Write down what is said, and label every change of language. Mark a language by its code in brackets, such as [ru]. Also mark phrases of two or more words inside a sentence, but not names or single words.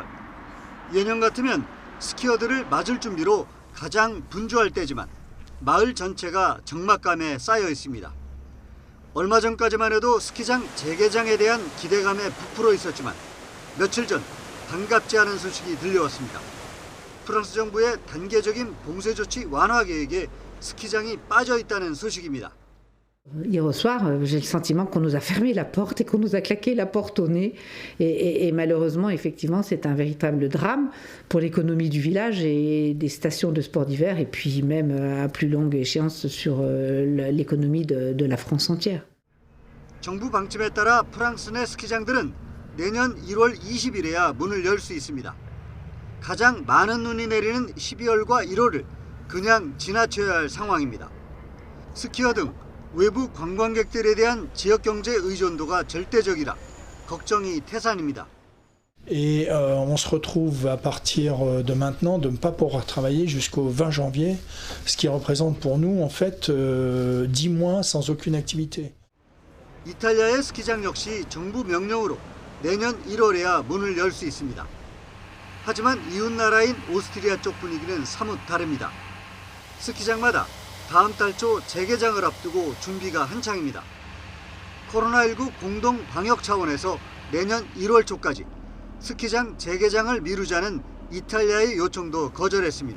[ko] 예년 같으면 스키어들을 맞을 준비로 가장 분주할 때지만 마을 전체가 적막감에 쌓여 있습니다. 얼마 전까지만 해도 스키장 재개장에 대한 기대감에 부풀어 있었지만 며칠 전 반갑지 않은 소식이 들려왔습니다. 프랑스 정부의 단계적인 봉쇄 조치 완화 계획에 스키장이 빠져 있다는 소식입니다. [fr] Hier au soir, j'ai le sentiment qu'on nous a fermé la porte et qu'on nous a claqué la porte au nez. Et malheureusement, effectivement, c'est un véritable drame pour l'économie du village et des stations de sport d'hiver, et puis même à plus longue échéance sur l'économie de la France entière. [ko] 정부 방침에 따라 프랑스 내 스키장들은 내년 1월 20일에야 문을 열 수 있습니다. 가장 많은 눈이 내리는 12월과 1월을 그냥 지나쳐야 할 상황입니다. 스키어 등 외부 관광객들에 대한 지역 경제 의존도가 절대적이라 걱정이 태산입니다. [fr] Et on se retrouve à partir de maintenant de ne pas pouvoir travailler jusqu'au 20 janvier, ce qui représente pour nous en fait 10 mois sans aucune activité. [ko] 이탈리아의 스키장 역시 정부 명령으로 내년 1월에야 문을 열 수 있습니다. 하지만 이웃 나라인 오스트리아 쪽 분위기는 사뭇 다릅니다. 스키장마다 다음 달 초 재개장을 앞두고 준비가 한창입니다. 코로나19 공동 방역 차원에서 내년 1월 초까지 스키장 재개장을 미루자는 이탈리아의 요청도 거절했습니다.